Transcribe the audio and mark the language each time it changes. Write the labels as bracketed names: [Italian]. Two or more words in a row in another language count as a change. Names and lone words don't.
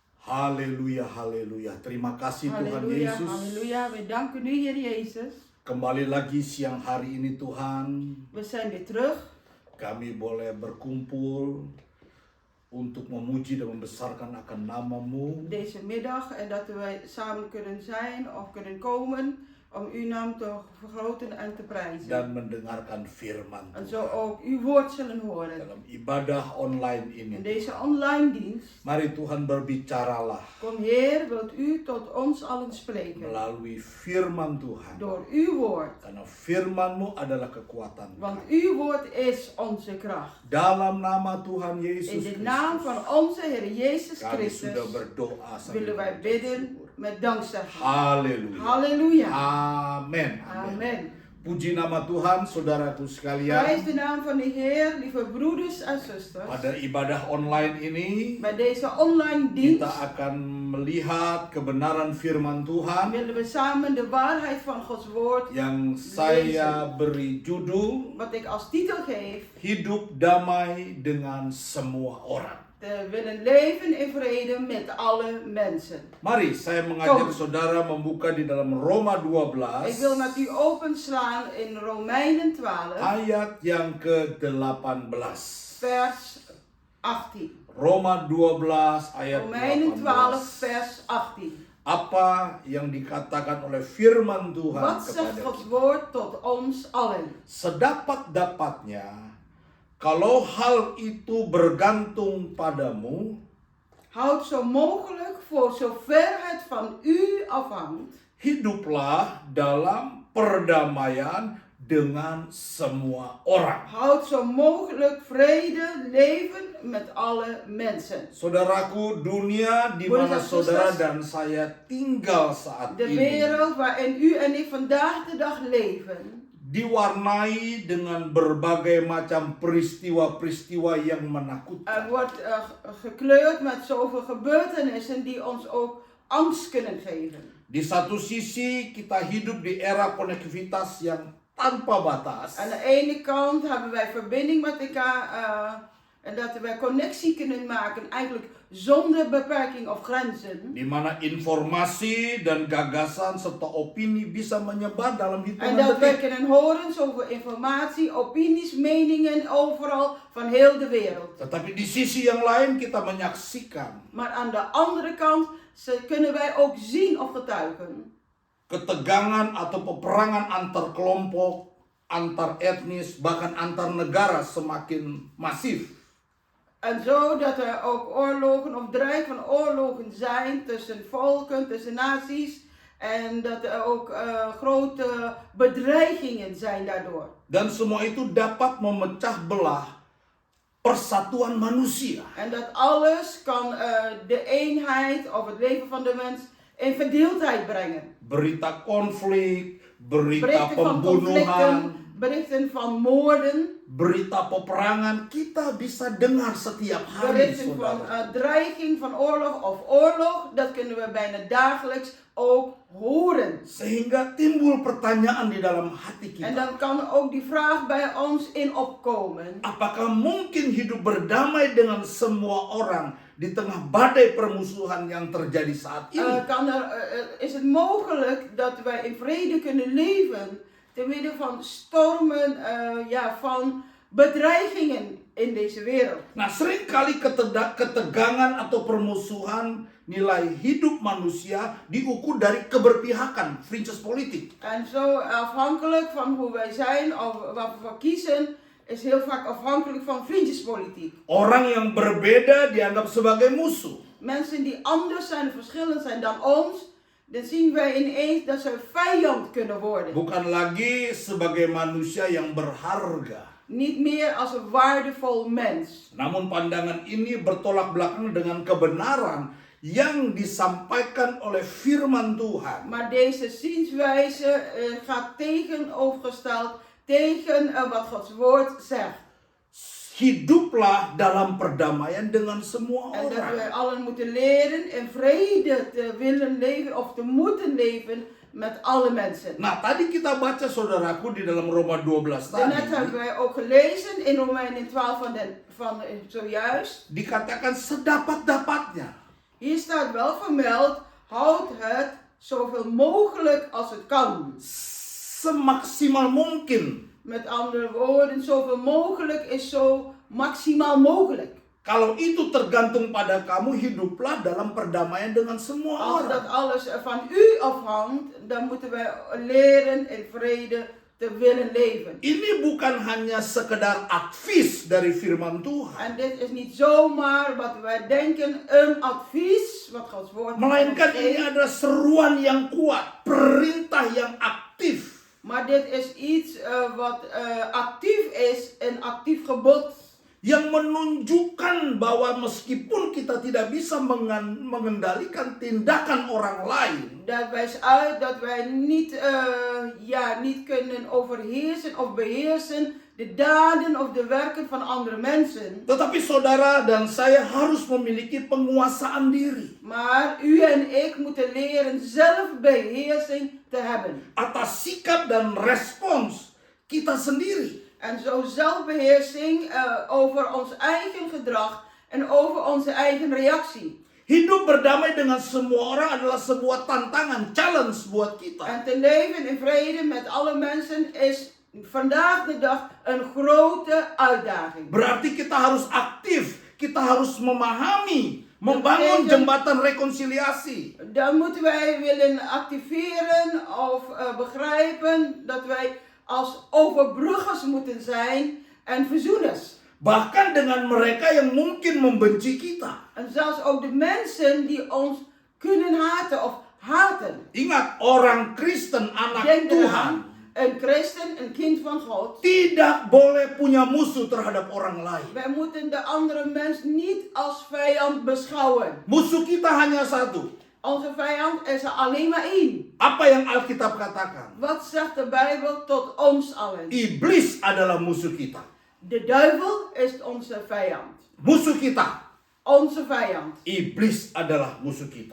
[Indonesian] Haleluya, haleluya. Terima kasih Tuhan [Dutch] Halleluja, [Indonesian] Yesus. [Dutch] halleluja. We danken u, Heer Jezus. [Indonesian] Kembali lagi siang hari ini Tuhan, [Dutch] We zijn weer terug [Indonesian] kami boleh berkumpul untuk memuji dan membesarkan akan nama-Mu. [Dutch] deze middag en dat wij samen kunnen zijn of kunnen komen om uw naam te vergroten en te prijzen. [Indonesian] Dan mendengarkan firman [Dutch] En zo [Indonesian] Tuhan [Dutch] ook uw woord zullen horen. [Indonesian] dalam ibadah online ini. [Dutch] In deze online dienst, [Indonesian] Mari Tuhan berbicaralah [Dutch] kom Heer, wilt u tot ons allen spreken. [Indonesian] melalui firman Tuhan. [Dutch] Door uw woord. [Indonesian] Karena firman-Mu adalah kekuatan [Dutch] Want [Indonesian] kami. [Dutch] uw woord is onze kracht. [Indonesian] Dalam nama Tuhan [Dutch] In [Indonesian] Yesus [Dutch] de naam van [Indonesian] Kristus, [Dutch] onze Heer Jezus [Indonesian] kami [Dutch] Christus [Indonesian] sudah berdoa sambil [Dutch] willen wij [Indonesian] mengucap [Dutch] bidden [Indonesian] syukur. [Dutch] met dankzegging. [Indonesian] Haleluya. [Dutch] Halleluja. [Indonesian] Amin. [Dutch] Amen. [Indonesian] Puji nama Tuhan, saudaraku [Dutch] Prijs [Indonesian] sekalian. [Dutch] de naam van de Heer, lieve broeders en zusters. [Indonesian] Pada ibadah online ini, [Dutch] Bij deze online [Indonesian] kita [Dutch] dienst [Indonesian] akan melihat kebenaran firman Tuhan [Dutch] willen we samen de waarheid van Gods woord, [Indonesian] yang saya beri judul [Dutch] wat ik als titel geef, [Indonesian] Hidup Damai dengan Semua Orang. [Dutch] te willen leven in vrede met alle mensen. [Indonesian] Mari saya mengajak [Dutch] Kom. [Indonesian] saudara membuka di dalam Roma 12 [Dutch] Ik wil met u openslaan in Romeinen 12, [Indonesian] ayat yang ke-18. [Dutch] vers 18. [Indonesian] Roma 12 ayat [Dutch] Romeinen 12, [Indonesian] 18. [Dutch] vers 18. [Indonesian] Apa yang dikatakan oleh firman Tuhan [Dutch] Wat zegt [Indonesian] kepada [Dutch] Gods [Indonesian] kita? [Dutch] woord tot ons allen? [Indonesian] Sedapat-dapatnya, kalau hal itu bergantung padamu, [Dutch] Houd zo mogelijk, voor zover het van u afhangt, [Indonesian] hiduplah dalam perdamaian dengan semua orang. [Dutch] houd zo mogelijk vrede, leven met alle mensen. [Indonesian] Saudaraku, dunia di [Dutch] Broeders [Indonesian] mana [Dutch] en [Indonesian] saudara [Dutch] zusters, [Indonesian] dan saya tinggal saat [Dutch] De [Indonesian] ini [Dutch] wereld waarin u en ik vandaag de dag leven, [Indonesian] diwarnai dengan berbagai macam peristiwa-peristiwa yang menakutkan. [Dutch] wordt gekleurd met zoveel gebeurtenissen die ons ook angst kunnen geven. [Indonesian] Di satu sisi kita hidup di era konektivitas yang tanpa batas. [Dutch] Aan de ene kant hebben wij verbinding met elkaar en dat wij connectie kunnen maken eigenlijk zonder beperking of grenzen. [Indonesian] Di mana informasi dan gagasan serta opini bisa menyebar dalam [Dutch] En [Indonesian] hitungan [Dutch] dat wij [Indonesian] detik. [Dutch] kunnen horen zoveel informatie, opinies, meningen overal van heel de wereld. [Indonesian] Tetapi di sisi yang lain kita menyaksikan [Dutch] Maar aan de andere kant kunnen wij ook zien of getuigen [Indonesian] ketegangan atau peperangan antar kelompok, antar etnis, bahkan antar negara semakin masif. [Dutch] en zo dat er ook oorlogen of dreig van oorlogen zijn tussen volken, tussen naties. En dat er ook grote bedreigingen zijn daardoor. [Indonesian] Dan semua itu dapat memecah belah persatuan manusia. [Dutch] En dat alles kan de eenheid of het leven van de mens in verdeeldheid brengen. [Indonesian] Berita konflik, berita [Dutch] Berichten van [Indonesian] pembunuhan, [Dutch] conflicten, berichten van moorden, [Indonesian] berita peperangan kita bisa dengar setiap hari, [Dutch] berichten van [Indonesian] saudara. [Dutch] dreiging van oorlog of oorlog. Dat kunnen we bijna dagelijks ook horen. [Indonesian] Sehingga timbul pertanyaan di dalam hati [Dutch] En [Indonesian] kita. [Dutch] dan kan ook die vraag bij ons in opkomen. [Indonesian] Apakah mungkin hidup berdamai dengan semua orang di tengah badai permusuhan yang terjadi saat ini? [Dutch] Is het mogelijk dat wij in vrede kunnen leven te midden van stormen, van bedreigingen in deze wereld? [Indonesian] Nah, seringkali ketegangan atau permusuhan nilai hidup manusia diukur dari keberpihakan, fringes politik. [Dutch] En zo afhankelijk van hoe wij zijn of wat we voor kiezen, is heel vaak afhankelijk van vriendjespolitiek. [Indonesian] Orang yang berbeda dianggap sebagai musuh. [Dutch] Mensen die anders zijn, verschillend zijn dan ons, dan zien wij ineens dat ze vijand kunnen worden. [Indonesian] Bukan lagi sebagai manusia yang berharga. [Dutch] Niet meer als een waardevol mens. [Indonesian] Namun pandangan ini bertolak belakang dengan kebenaran yang disampaikan oleh firman Tuhan. [Dutch] Maar deze zienswijze gaat tegenovergesteld tegen wat Gods woord zegt. [Indonesian] Hiduplah dalam perdamaian dengan semua [Dutch] En dat [Indonesian] orang. [Dutch] we allen moeten leren in vrede te willen leven of te moeten leven met alle mensen. [Indonesian] Nah, tadi kita baca saudaraku di dalam Roma 12 [Dutch] Daarnet [Indonesian] tadi. [Dutch] hebben wij ook gelezen in Romeinen 12 van zojuist. [Indonesian] Dikatakan sedapat-dapatnya. [Dutch] Hier staat wel vermeld, houd het zoveel mogelijk als het kan. [Indonesian] Semaksimal mungkin. [Dutch] Met andere woorden, zoveel mogelijk is zo maximaal mogelijk. [Indonesian] Kalau itu tergantung pada kamu, hiduplah dalam perdamaian dengan semua [Dutch] Als dat [Indonesian] orang. [Dutch] alles van u afhangt, dan moeten wij leren in vrede te willen leven. [Indonesian] Ini bukan hanya sekedar advies dari firman Tuhan, [Dutch] En dit is niet zomaar wat wij denken, een advies, wat Gods woord [Indonesian] melainkan [Dutch] ons [Indonesian] ini [Dutch] geeft. [Indonesian] adalah seruan yang kuat, perintah yang aktif. [Dutch] Maar dit is iets wat actief is, een actief gebod. [Indonesian] Yang menunjukkan bahwa meskipun kita tidak bisa mengendalikan tindakan orang lain, [Dutch] Dat wijst uit dat wij niet kunnen overheersen of beheersen de daden of de werken van andere mensen. [Indonesian] tetapi saudara dan saya harus memiliki penguasaan diri [Dutch] Maar u en ik moeten leren zelfbeheersing te hebben. [Indonesian] atas sikap dan respons kita sendiri. [Dutch] En zo zelfbeheersing over ons eigen gedrag en over onze eigen reactie. [Indonesian] Hidup berdamai dengan semua orang adalah sebuah tantangan, challenge buat kita. [Dutch] En te leven in vrede met alle mensen is vandaag de dag een grote uitdaging. [Indonesian] Berarti kita harus aktif, kita harus memahami, membangun jembatan rekonsiliasi. [Dutch] Dan moeten wij willen activeren of begrijpen dat wij als overbruggers moeten zijn en verzoeners. [Indonesian] Bahkan dengan mereka yang mungkin membenci kita. [Dutch] En zelfs ook de mensen die ons kunnen haten of haten. [Indonesian] Ingat, orang Kristen, anak [Dutch] Denk [Indonesian] Tuhan, [Dutch] eraan, een christen, een kind van God. [Indonesian] tidak boleh punya musuh terhadap orang lain. [Dutch] Wij moeten de andere mens niet als vijand beschouwen. [Indonesian] Musuh kita hanya satu. [Dutch] Onze vijand is er alleen maar één. [Indonesian] Apa yang Alkitab katakan? [Dutch] Wat zegt de Bijbel tot ons allen? [Indonesian] Iblis adalah musuh kita. [Dutch] De duivel is onze vijand. [Indonesian] Musuh kita. [Dutch] Onze vijand. [Indonesian] Iblis adalah musuh kita.